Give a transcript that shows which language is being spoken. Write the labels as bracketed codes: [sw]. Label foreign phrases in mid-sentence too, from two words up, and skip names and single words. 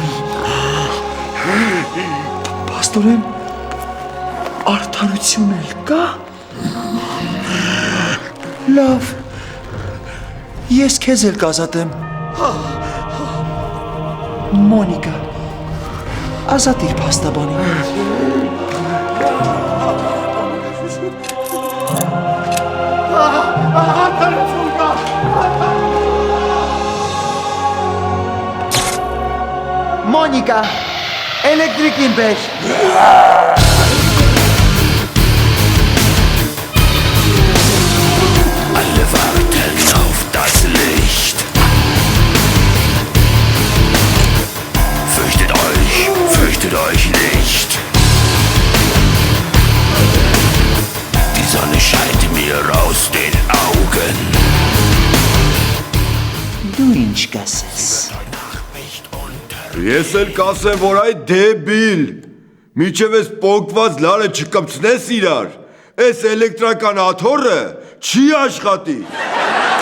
[hy] Պաստորեն, արդարություն էլ կա։ Լավ, ես քեզ էլ կազատեմ։ Մոնիկա, ազատիր փաստաբանին։ Արդարություն կա։ Մոնիկա, էլեկտրիկին բեր։ [de] Alle warten auf das Licht. Fürchtet euch nicht. Die Sonne scheint mir aus den Augen. [hy] Դու ինչ կասես։ Ես էլ կասեմ, որ այ դեբիլ, միջև ես պոկված լարը չկպցնես իրար, ես էլեկտրական աթորը չի աշխատի։